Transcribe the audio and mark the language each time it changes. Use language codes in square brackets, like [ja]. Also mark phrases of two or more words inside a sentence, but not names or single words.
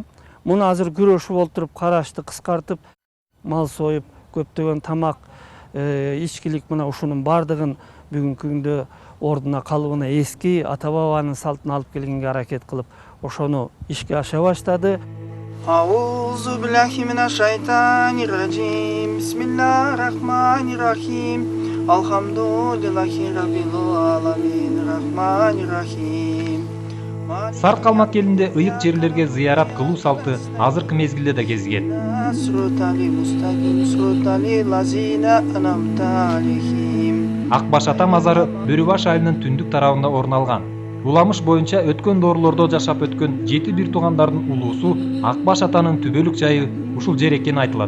[ky] Муну азыр күрөшүп олтуруп карашты кыскартып, мал союп, көптөгөн тамак, ичкилик мына ушунун бардыгын бүгүнкү күндө ордуна калыбына эски ата бабанын салтын алып келгенге аракет кылып, ошону ишке аша баштады. [ar] أعوذ بالله من الشيطان الرجيم. بسم الله الرحمن الرحيم. الحمد لله رب العالمين. الرحمن الرحيم. [ky] Сарт калмак элинде ыйык жерлерге зыярат кылуу салты азыркы мезгилде да кезигет. Акбаш ата мазары Бөрү баш айылынын түндүк тарабында орун алган. Уламыш боюнча өткөн доорлордо жашап өткөн 7 бир туугандардын улуусу Акбаш атанын түбөлүк жайы ушул жер экени айтылат.